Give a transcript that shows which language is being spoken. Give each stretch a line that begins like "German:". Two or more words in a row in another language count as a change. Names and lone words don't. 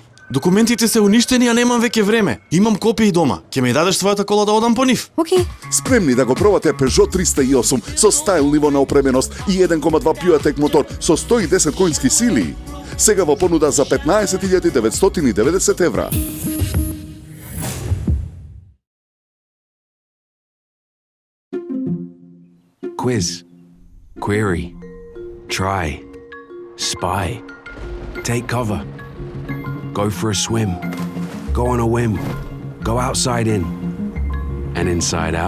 Macedonian: Документите се уништени, а немам веќе време. Имам копии дома. Ќе ми дадеш твојата кола да одам по нив? Океј. Спремни да го пробате Peugeot 308 со стайл ниво на опременост и 1,2 PureTech мотор со 110 коњски сили. Сега во понуда за 15.990 евра.
English: Quiz, query, try, spy, take cover, go for a swim, go on a whim, go outside in, and inside out.